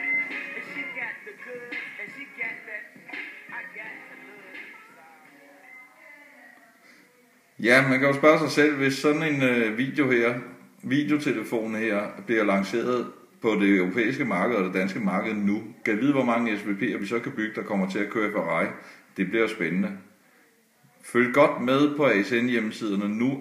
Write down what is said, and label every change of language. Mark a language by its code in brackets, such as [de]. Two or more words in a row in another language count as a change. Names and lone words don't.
[en] And she got the good, and she got that, I got the hood. [da] Ja, man kan jo spørge sig selv, hvis sådan en videotelefon her bliver lanceret på det europæiske marked og det danske marked nu, kan jeg vide, hvor mange SVP'er vi så kan bygge, der kommer til at køre Ferrari. Det bliver jo spændende. Følg godt med på ASN hjemmesiderne.